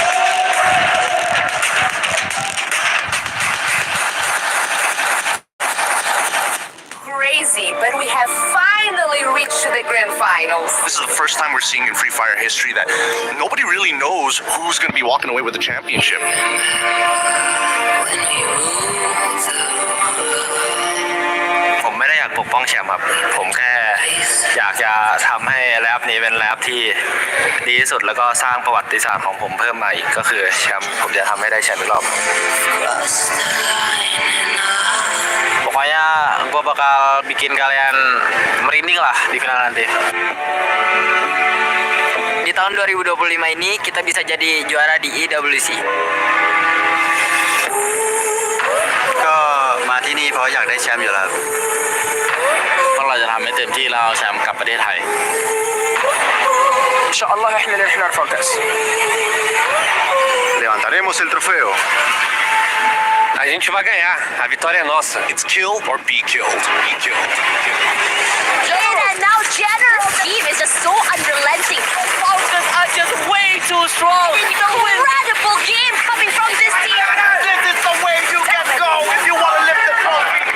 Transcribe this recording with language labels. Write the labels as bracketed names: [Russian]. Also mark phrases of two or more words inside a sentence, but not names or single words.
[English] Crazy, but we have finally reached the Grand Finals. This is the first time we're seeing in Free Fire history that nobody really knows who's going to be walking away with the championship. [Thai] ผมไม่ได้อยากปกป้องแชมป์ครับผมแค่อยากจะทำให้แรปนี้เป็นแรปที่ดีที่สุดแล้วก็สร้างประวัติศาสตร์ของผมเพิ่มมาอีกก็คือแชมป์ผมจะทำให้ได้แชมป์อีกรอบ [Indonesian] Pokoknya gue bakal bikin kalian merinding lah di final nanti. Di tahun 2025 ini kita bisa jadi juara di EWC. [Thai] ก็มาที่นี่เพราะอยากได้แชมป์อยู่แล้วเพราะเราจะทำให้เต็มที่แล้วเอาแชมป์กลับประเทศไทย [Arabic] Inshallah احنا اللي رح نرفع الكاس. [Spanish] Levantaremos el trofeo. [Portuguese] A gente vai ganhar, a vitória é nossa. [English] It's kill or be killed. Be killed. And now General's team is just so unrelenting. Falcons are just way too strong. Incredible game coming from this team. This is the way you can go if you want to lift the trophy.